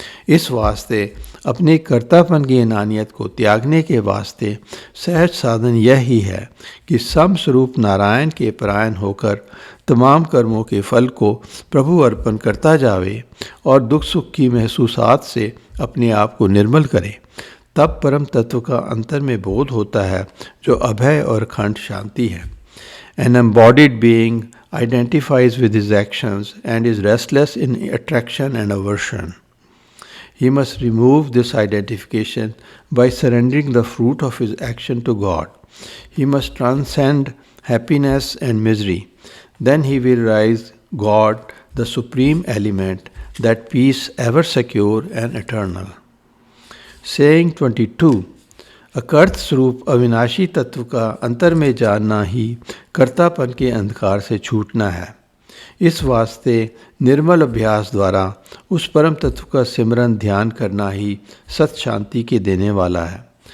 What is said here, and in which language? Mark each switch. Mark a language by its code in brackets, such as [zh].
[hi] इस वास्ते अपने कर्तापन की अनानियत को त्यागने के वास्ते सहज साधन यही है कि समस्वरूप नारायण के परायण होकर तमाम कर्मों के फल को प्रभु अर्पण करता जावे और दुख सुख की महसूसात से अपने आप को निर्मल करे। तब परम तत्व का अंतर में बोध होता है, जो अभय और अखंड शांति है। [en] An embodied being identifies with his actions and is restless in attraction and aversion. He must remove this identification by surrendering the fruit of his action to God. He must transcend happiness and misery. Then he will realize God, the supreme element, that peace ever secure and eternal. Saying 22. [hi] अकर्त स्वरूप अविनाशी तत्व का अंतर में जानना ही कर्तापन के अंधकार से छूटना है। इस वास्ते निर्मल अभ्यास द्वारा उस परम तत्व का सिमरन ध्यान करना ही सत शांति के देने वाला है।